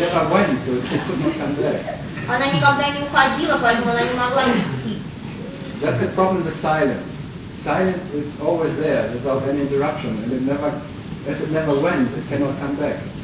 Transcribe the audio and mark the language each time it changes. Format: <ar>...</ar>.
<en>never went, so it could not come there.</en> <ru>Она никогда не уходила, поэтому она не могла прийти.</ru> <en>That's the problem with silence. Silence is always there without any interruption, and it never, as it never went, it cannot come back.</en>